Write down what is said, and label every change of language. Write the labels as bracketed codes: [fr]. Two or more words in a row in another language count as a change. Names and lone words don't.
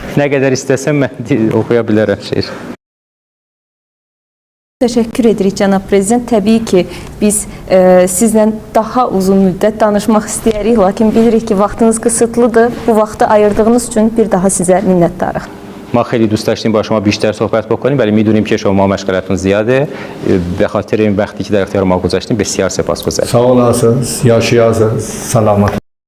[az] Nə qədər istəsəm mən oxuya bilərəm şeir. Təşəkkür edirik cənab prezident. Təbii ki, biz sizlə daha uzun müddət danışmaq istəyərik, lakin bilirik ki, vaxtınız qısıtlıdır. Bu vaxtı ayırdığınız üçün bir daha sizə minnətdarıq. [fa] ما خیلی دوست داشتیم با شما بیشتر صحبت بکنیم ولی میدونیم که شما مشغلتون زیاده. به خاطر این وقتی که در اختیار ما گذاشتیم بسیار سپاسگزاریم. [az] Sağ olasınız, yaşayasınız, selamat.